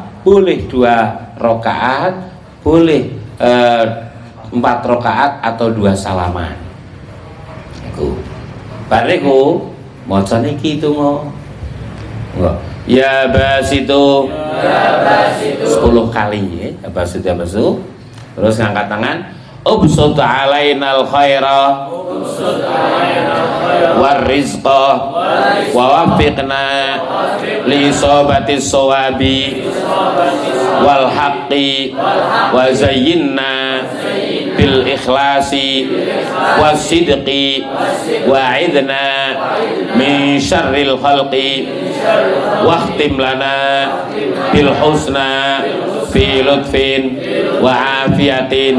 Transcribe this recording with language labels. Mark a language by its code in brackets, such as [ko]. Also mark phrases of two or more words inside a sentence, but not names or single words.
[id] Boleh 2 rakaat, boleh 4 rakaat atau 2 salaman. [jv] Iku. Bariku maca niki donga. [ar] يا باسط [jv] 10 kali ya. [ar] يا باسط. [jv] Terus ngangkat tangan. [ar] ابسط علينا الخير والرزق ووفقنا لإصابة الصواب والحق وزيننا بالإخلاص والصدق وأعذنا من شر الخلق واختم لنا بالحسنى في لطف وعافية.